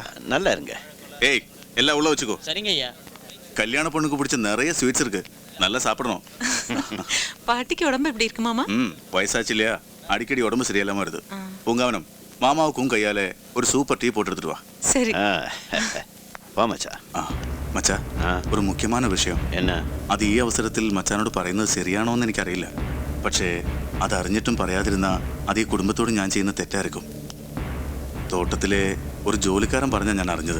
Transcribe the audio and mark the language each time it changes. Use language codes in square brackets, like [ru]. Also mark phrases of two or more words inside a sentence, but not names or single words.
[ta] நல்லா இருங்க. ஏய் எல்லாம் உள்ள வச்சுக்கோ. சரிங்க ஐயா. கல்யாண பொண்ணுக்கு பிடிச்ச நிறைய ஸ்வீட்ஸ் இருக்கு, நல்லா சாப்பிடணும். பாட்டிக்கு உடம்பு எப்படி இருக்கு மாமா? வயசாச்சு இல்லையா, அடிக்கடி உடம்பு சரியில்லாம வருது. பூங்காவனம் மாமாவுக்கும் கையால ஒரு [en] super tea [ta] போட்டு எடுத்துட்டு வா. சரி. ஆ, [ml] വാ മച്ചാ. മച്ചാ, ഒരു മുഖ്യமான വിഷയം. എന്നാ? അത് ഈ അവസരത്തിൽ മച്ചാനോട് പറയുന്നത് ശരിയാണോ എന്ന് എനിക്കറിയില്ല. പക്ഷേ അത് അറിഞ്ഞിട്ടും പറയാതിരുന്ന അത് ഈ കുടുംബത്തോട് ഞാൻ ചെയ്യുന്ന തെറ്റായിരിക്കും. തോട്ടത്തിലെ ഒരു ജോലിക്കാരൻ പറഞ്ഞാൽ ഞാൻ അറിഞ്ഞത്.